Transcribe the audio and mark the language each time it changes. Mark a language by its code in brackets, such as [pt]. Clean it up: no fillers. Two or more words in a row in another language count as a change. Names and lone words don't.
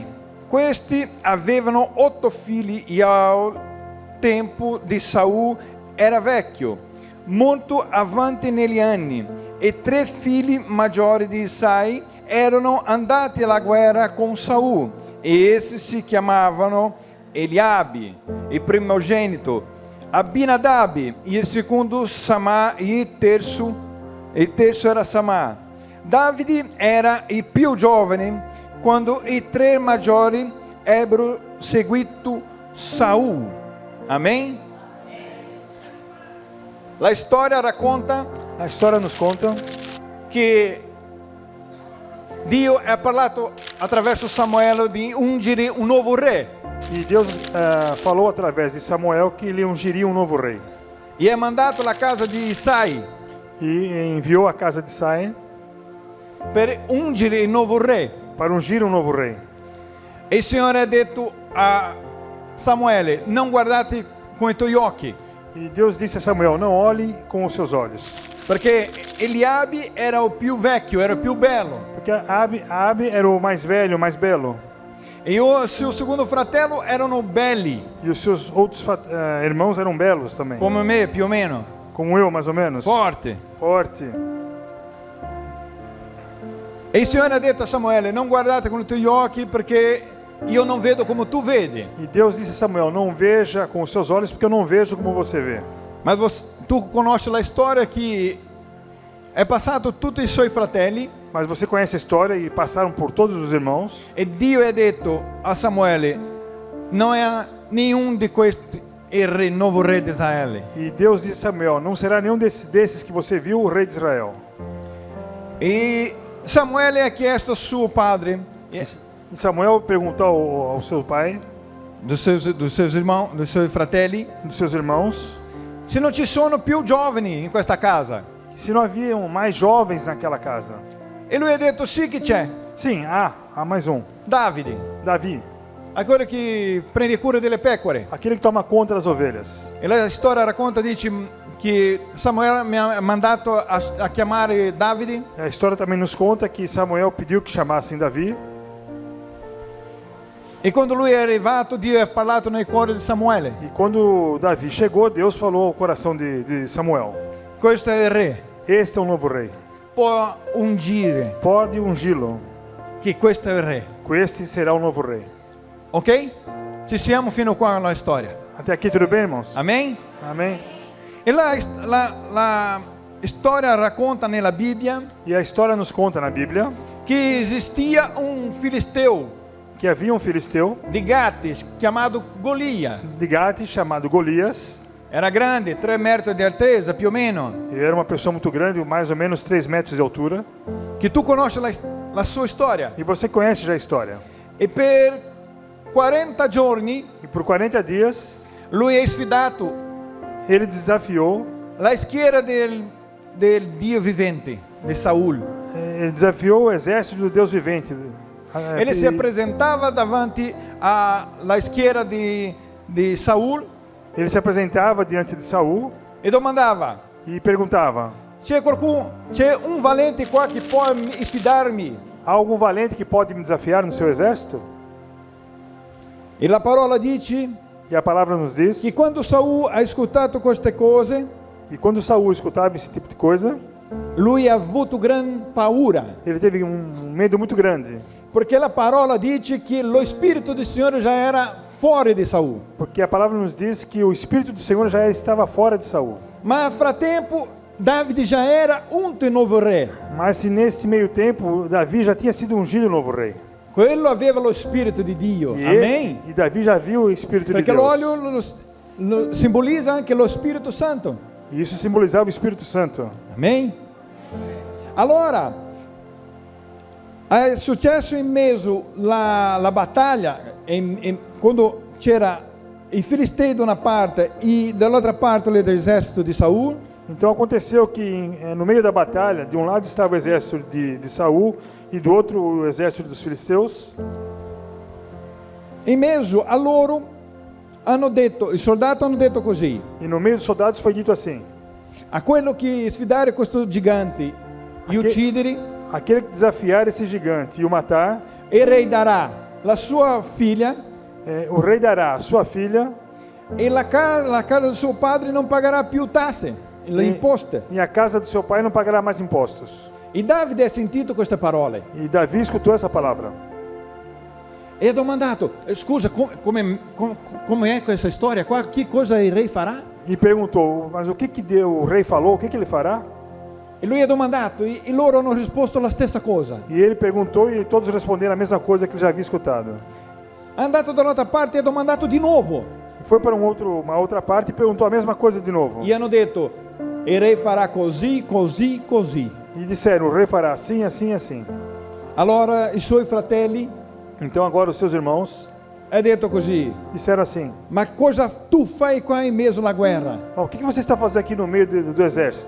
[it] Questi avevano 8 figli e al tempo di Saul era vecchio, molto avanti negli anni, e 3 figli maggiori di Isai erano andati alla guerra con Saul, e essi si chiamavano Eliabi, il primogenito, Abinadab, il secondo Samà, il terzo era Samà. Davide era il più giovane quando i 3 maggiori ebbero seguito Saul. Amen? [pt] A história nos conta que [it] Dio ha parlato attraverso Samuele di ungere un nuovo re. [pt] E Deus falou através de Samuel que ele ungiria um novo rei. [it] E ha mandato la casa di Isai [pt] E enviou a casa de Isai [it] per ungere il nuovo re. [pt] para ungir um novo rei. [it] E il Signore ha detto a Samuele: non guardate con i tuoi occhi, [pt] E Deus disse a Samuel: não olhe com os seus olhos, [it] perché Eliabe era o più vecchio, era o più bello, [pt] porque Abi era o mais velho, o mais belo, e o seu segundo [it] fratello erano belli, [pt] e os seus outros irmãos eram belos também, [it] come me più o meno, [pt] como eu mais ou menos, [it] forte. E il Signore ha detto a Samuele: non guardate con i tuoi occhi, perché io non vedo come tu vedi. [pt] E Deus disse a Samuel: não veja com os seus olhos, porque eu não vejo como você vê. [it] Mas tu conosci la storia che è passato tutti i suoi fratelli, [pt] Mas você conhece a história e passaram por todos os irmãos. [it] e Dio ha detto a Samuele: non è nenhum di questi il nuovo re di Israele. [pt] E Deus disse a Samuel: não será nenhum desses que você viu o rei de Israel. [it] E Samuele ha chiesto a suo padre, [pt] E Samuel perguntou ao seu pai, dos seus fratelli, dos seus irmãos, [it] se non ci sono più giovani in questa casa. [pt] se não haviam mais jovens naquela casa. [it] E lui ha detto: sì che c'è, [pt] Sim, há mais um. [it] Davide, [pt] Davi, [it] quello che prende cura delle pecore. [pt] aquele que toma conta das ovelhas. [it] E la storia racconta, dice, che Samuele mi ha mandato a chiamare Davide, [pt] A história também nos conta que Samuel pediu que chamassem Davi. [it] e quando lui è arrivato, Dio ha parlato nel cuore di Samuele: [pt] E quando Davi chegou, Deus falou ao coração de Samuel: [it] questo è il re, [pt] este é o novo rei. [it] può ungire [pt] Pode ungí-lo. [it] che questo è il re. Este será o novo rei. Ok? Ci siamo fino qua alla storia. [pt] Até aqui tudo bem, irmãos? [it] Amen? [pt] Amém? [it] E la storia racconta nella Bibbia [pt] E a história nos conta na Bíblia [it] che esistia un filisteo [pt] que havia um filisteu [it] di Gati chiamato Golia. [pt] de Gate chamado Golias. [it] Era grande, 3 metri di altezza più o meno. [pt] Ele era uma pessoa muito grande, mais ou menos 3 metros de altura. [it] Che tu conosci la sua storia. [pt] E você conhece já a história. [it] E per 40 giorni [pt] E por 40 dias, [it] lui ha sfidato [pt] ele desafiou, [it] la schiera del Dio vivente, di Saul. [pt] ele desafiou o exército do Deus vivente. [it] Ele si presentava davanti alla schiera di Saul [pt] Ele se apresentava diante de Saul [it] e domandava: [pt] e perguntava: [it] c'è un valente qua che può sfidarmi? [pt] há algum valente que pode me desafiar no seu exército? [it] E la parola dice [pt] E a palavra nos diz [it] che quando Saul ha ascoltato queste cose, [pt] que quando Saul escutava esse tipo de coisa, [it] lui ha avuto gran paura, [pt] ele teve um medo muito grande, [it] perché la parola dice che lo spirito del Signore già era fuori di Saul. [pt] porque a palavra nos diz que o espírito do Senhor já estava fora de Saul. [it] Ma frattempo Davide già era unto il nuovo re. [pt] Mas se nesse meio tempo Davi já tinha sido ungido o novo rei. [it] Quello aveva lo spirito di Dio. [pt] E, Amen. e Davi já viu o espírito [it] Perché [pt] de Deus. [it] l'olio simbolizza anche lo Spirito Santo. [pt] E isso simbolizava o Espírito Santo. Amen. [it] Allora, è successo in mezzo la battaglia, quando c'era i Filistei da una parte e dall'altra parte l'esercito di Saul. [pt] Então aconteceu que no meio da batalha, de um lado estava o exército de Saul e do outro o exército dos filisteus. [it] In mezzo a loro i soldati hanno detto così: [pt] E no meio dos soldados foi dito assim: [it] a quello che sfidare questo gigante e uccidere, [pt] aquele que desafiar esse gigante e o matar, [it] il re darà la sua figlia [pt] o rei dará a sua filha, [it] e la casa del suo padre non pagherà più tasse, le imposte. [pt] e a casa do seu pai não pagará mais impostos. [it] E Davide ha sentito queste parole [pt] E Davi escutou essa palavra. [it] e ha domandato: scusa, come è questa storia qua? Che cosa il re farà? [pt] E perguntou: mas o que o rei falou? O que ele fará? [it] E lui ha domandato e loro hanno risposto la stessa cosa. [pt] E ele perguntou e todos responderam a mesma coisa que ele já havia escutado. [it] È andato dall'altra parte e ha domandato di nuovo. [pt] Foi para uma outra parte e perguntou a mesma coisa de novo. [it] E hanno detto: il re farà così, così, così. [pt] E disseram: o rei fará assim, assim, assim. [it] Allora i suoi fratelli [pt] Então agora os seus irmãos [it] ha detto così: [pt] disseram assim: [it] ma cosa tu fai qua in mezzo alla guerra? [pt] o que você está fazendo aqui no meio do exército?